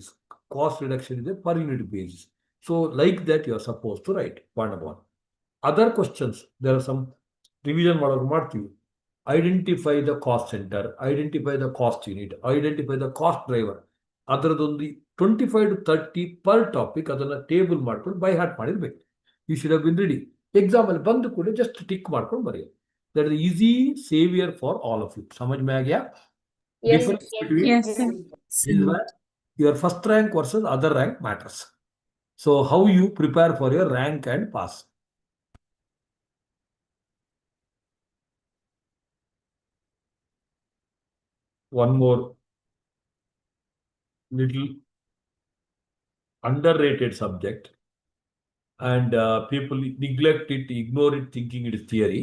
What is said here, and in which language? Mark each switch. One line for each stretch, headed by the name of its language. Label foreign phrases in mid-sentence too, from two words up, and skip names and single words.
English: Cost reduction is a per unit basis. So like that you are supposed to write. Point number 1. Other questions, there are some revision ಮಾಡ್ತೀವಿ. Identify the cost center, identify the cost unit, identify the cost driver.
Kannada: ಅದರದೊಂದು
English: 25 to 30 per topic
Kannada: ಅದನ್ನ ಟೇಬಲ್ ಮಾಡ್ಕೊಂಡು
English: by heart
Kannada: ಮಾಡಿರ್ಬೇಕು.
English: You should have been ready.
Kannada: ಎಕ್ಸಾಮ್ ಅಲ್ಲಿ ಬಂದ ಕೂಡ
English: just tick
Kannada: ಮಾಡ್ಕೊಂಡು ಬರೆಯೋದು.
English: That is easy saviour for all of you.
Hindi: समझ में आ गया?
English: Yes. Difference between Yes, sir. is where your first rank versus other rank matters. So how you prepare for your rank and pass. One more little underrated subject, and people neglect it, ignore it, thinking it is theory.